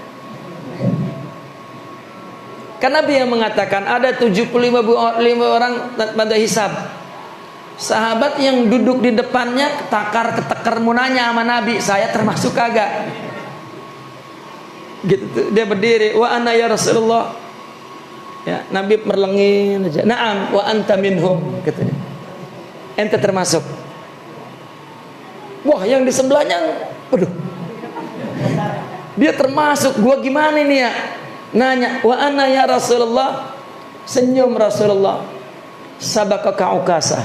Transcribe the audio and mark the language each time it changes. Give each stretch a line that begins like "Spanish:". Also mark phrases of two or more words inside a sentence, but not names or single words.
Indonesian: Kan Nabi yang mengatakan ada 75.000 orang pada hisab. Sahabat yang duduk di depannya ketakar mau nanya sama Nabi, saya termasuk kagak? Gitu, dia berdiri,
Arabic: wa ana ya Rasulullah.
Indonesian: Ya, Nabi merlengin aja.
Arabic: Naam wa anta minhum,
Indonesian: katanya. Ente termasuk. Wah, yang di sebelahnya, waduh. Dia termasuk, gua gimana nih ya? Nanya,
Arabic: wa ana ya Rasulullah.
Indonesian: Senyum Rasulullah.
Arabic: Sabaqaka Ukasah.